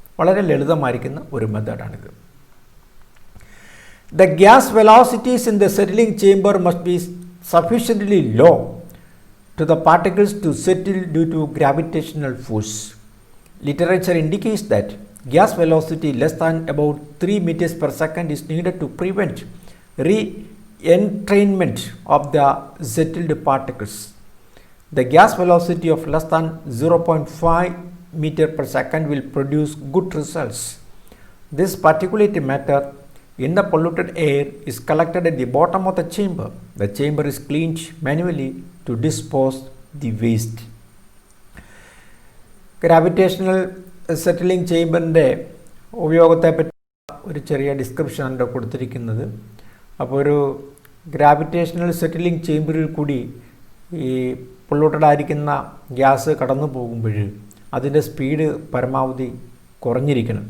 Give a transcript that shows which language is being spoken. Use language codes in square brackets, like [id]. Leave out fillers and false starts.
[ml] വളരെ ലളിതമായിരിക്കുന്ന ഒരു മെത്തേഡാണിത്. [en] The gas velocities in the settling chamber must be sufficiently low to the particles to settle due to gravitational force. Literature indicates that gas velocity less than about 3 meters per second is needed to prevent re-entrainment of the settled particles. The gas velocity of less than 0.5 meter per second will produce good results. This particulate matter in the polluted air is collected at the bottom of the chamber. The chamber is cleaned manually to dispose the waste. [ml] Gravitational settling ചേംബറിൻ്റെ ഉപയോഗത്തെപ്പറ്റി ഒരു ചെറിയ ഡിസ്ക്രിപ്ഷനാണ് ഇവിടെ കൊടുത്തിരിക്കുന്നത്. അപ്പോൾ ഒരു gravitational settling ചേംബറിൽ കൂടി ഈ polluted ആയിരിക്കുന്ന ഗ്യാസ് കടന്നു പോകുമ്പോൾ അതിൻ്റെ സ്പീഡ് പരമാവധി കുറഞ്ഞിരിക്കണം.